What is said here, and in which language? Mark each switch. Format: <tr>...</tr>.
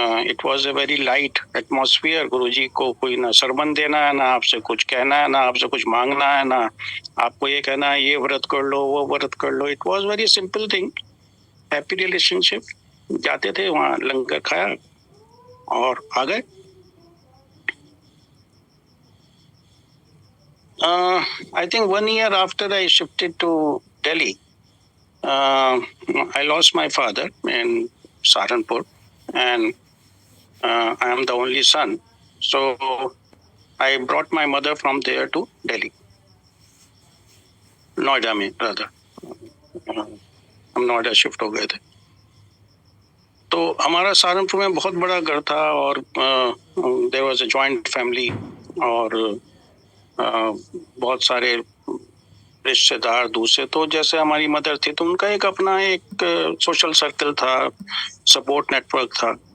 <en>It was a very light atmosphere.</en> <hi>गुरुजी को कोई ना सरमन देना है, ना आपसे कुछ कहना है, ना आपसे कुछ मांगना है, ना आपको ये कहना है ये व्रत कर लो वो व्रत कर लो।</hi> <en>It was very simple thing, happy relationship.</en> <hi>जाते थे वहाँ, लंगर खाया और आ गए।</hi> <en>I think 1 year after I shifted to Delhi, I lost my father in Saharanpur, and I am the only son. So I brought my mother from there to Delhi, Noida में rather.</en> <hi>हम Noida shift हो गए थे। तो हमारा सहारनपुर में बहुत बड़ा घर था, और</hi> <en>there was a joint family,</en> <hi>और बहुत सारे रिश्तेदार दूसरे। तो जैसे हमारी मदर थी तो उनका एक अपना एक सोशल सर्कल था, सपोर्ट नेटवर्क था।</hi>